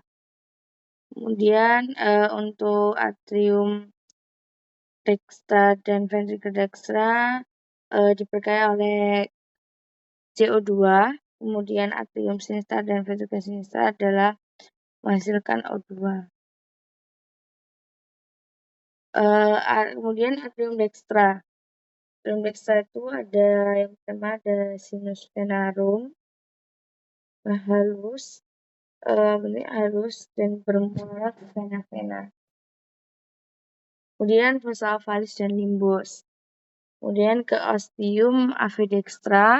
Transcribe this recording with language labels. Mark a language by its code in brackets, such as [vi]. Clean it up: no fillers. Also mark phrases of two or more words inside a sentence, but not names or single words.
[id] Kemudian untuk [la] atrium dextra [id] dan [la] ventricle dextra [id] diperkaya oleh CO2, kemudian [la] atrium sinistra [id] dan [la] ventricle sinistra [id] adalah menghasilkan O2. [la] Kemudian atrium dextra. Atrium dextra [id] itu ada yang pertama ada [la] sinus venarum, [id] halus, halus dan bermuara ke vena-vena. [la] Kemudian fossa ovalis dan limbus. [id] Kemudian ke [la] ostium ambidextra.